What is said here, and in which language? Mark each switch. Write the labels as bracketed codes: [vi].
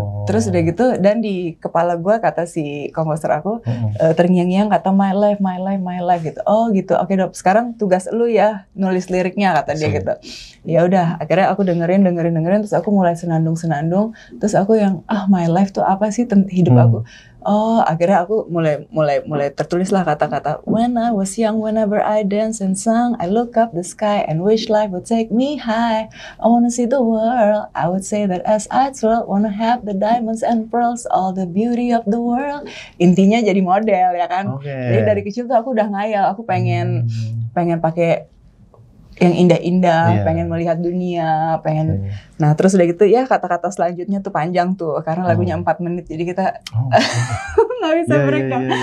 [id] Terus udah gitu, dan di kepala gue kata si komposer aku terngiang-ngiang kata my life gitu. Gitu. Oke Dok, sekarang tugas lu ya nulis liriknya, kata dia gitu. Ya udah, akhirnya aku dengerin, terus aku mulai senandung. Terus aku yang my life tuh apa sih hidup aku? Akhirnya aku mulai tertulislah kata-kata, [en] when I was young, whenever I dance and sung, I look up the sky and wish life would take me high. I wanna see the world, I would say that as I twirl, wanna have the diamonds and pearls, all the beauty of the world. [id] Intinya jadi model ya kan. Jadi dari kecil tuh aku udah ngayal, aku pengen pakai yang indah-indah, pengen melihat dunia, pengen. Nah terus udah gitu ya, kata-kata selanjutnya tuh panjang tuh, karena lagunya 4 menit, jadi kita nggak bisa mereka.